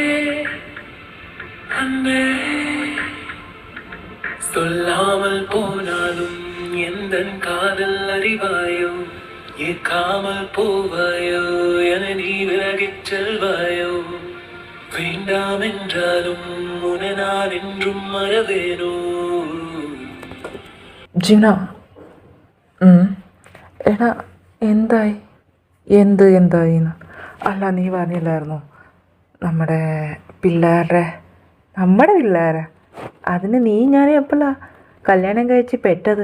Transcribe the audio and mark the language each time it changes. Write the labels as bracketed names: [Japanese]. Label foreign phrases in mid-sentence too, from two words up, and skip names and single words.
[Tamil] அன்பே சொல்லாமல் போனாலும் எந்த காதல் அறிவாயோ ஏற்காமல் போவாயோ என நீ விலகிச் செல்வாயோ வேண்டாம் என்றாலும் உன நான் என்றும் மறவேனோ. [Malayalam] ജിന എടാ എന്തായി എന്തായിന്ന് അല്ല നീ പറഞ്ഞില്ലായിരുന്നോ നമ്മുടെ പിള്ളേരെ അതിന് നീ ഞാൻ എപ്പോഴാ കല്യാണം കഴിച്ച് പെട്ടത്?